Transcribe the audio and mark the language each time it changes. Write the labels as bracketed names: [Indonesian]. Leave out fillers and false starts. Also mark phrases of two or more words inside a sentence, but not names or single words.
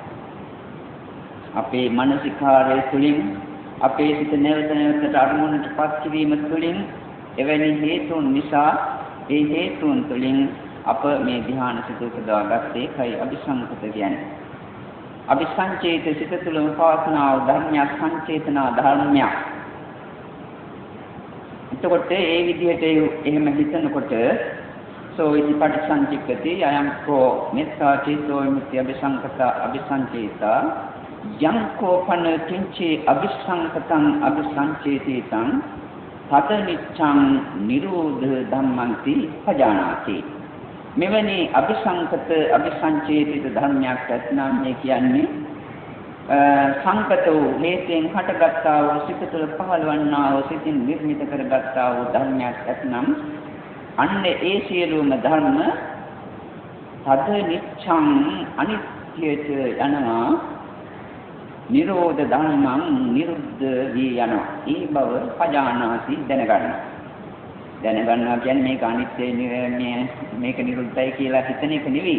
[Sinhala] අපේ මානසිකාරය තුළින් අපේ සිත නැවත නැවතට අරමුණට පත් කිරීම තුළින් එවැනි හේතුන් නිසා ඒ හේතුන් තුළින් අප මේ ධ්‍යාන සිත උපදවා ගත්තේ කයි අභිසංකත කියන්නේ අභිසංචේත සිත තුළම පවත්නා වූ ධර්මයක් සංචේතනා ධර්මයක්. එතකොට ඒ විදිහට එහෙම හිතනකොට [Pali] සෝ ඉති පටිසංචික්කති අයං කෝ මෙත්තා චේතෝ විමුක්ති අභිසංකත අභිසංචේතා යං කෝපන කිංචි අභිසංකතං අභිසංචේතිතං තත නිච්ඡං නිරෝධ ධම්මන්ති පජානාති [Sinhala] මෙවැනි අභිසංකත අභිසංචේතිත ධර්මයක් ඇතනම් මේ කියන්නේ සංකතෝ හේතෙන් හටගත්තා වූ සිත තුළ පහළවන්නා වූ සිතින් නිර්මිත කරගත්තා වූ ධර්මයක් ඇතනම් අන්න ඒ සියලුම ධර්ම [Pali] තද නිච්ඡං [Sinhala] අනිත්‍යයට යනවා [Pali] නිරෝධ ධම්මං [Sinhala] නිරුද්ධ වී යනවා ඒ බව පජානාති දැනගන්නවා කියන්නේ මේක අනිත්‍යයි මේක නිරුද්ධයි කියලා හිතන එක නෙවෙයි.